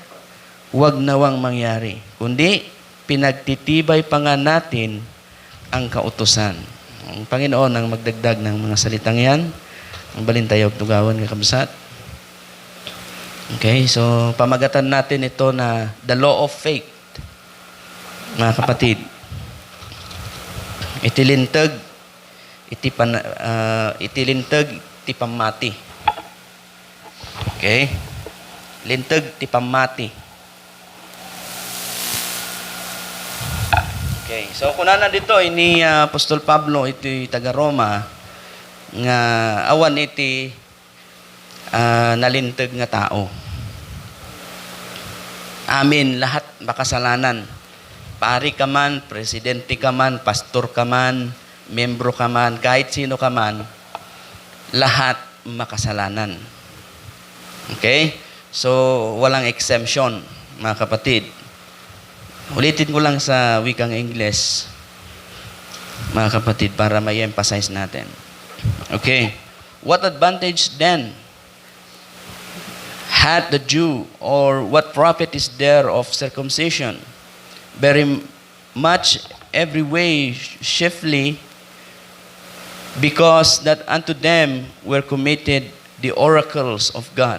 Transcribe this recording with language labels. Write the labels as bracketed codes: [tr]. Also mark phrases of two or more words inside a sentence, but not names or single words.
[tl] Huwag nawang mangyari, kundi pinagtitibay pa nga natin ang kautusan. Ang Panginoon ang magdagdag ng mga salitang yan. Ang balintayaw tugawan ng kabsat. Okay, so pamagatan natin ito na [en] the law of faith. [tl] Mga kapatid, [ilo] itilintag, iti pamati. Okay? Lintag, ti pamati. Okay, so kunana dito, ini Apostol Pablo, iti taga Roma, nga awan iti nalintag nga tao. Amin, [tl] lahat makasalanan. Pari ka man, presidente ka man, pastor ka man, membro ka man, kahit sino ka man, lahat makasalanan. Okay? So, walang exemption, mga kapatid. Ulitin ko lang sa wikang Ingles, mga kapatid, para may emphasize natin. Okay. [en] What advantage then had the Jew, or what profit is there of circumcision? Very much every way chiefly, because that unto them were committed the oracles of God.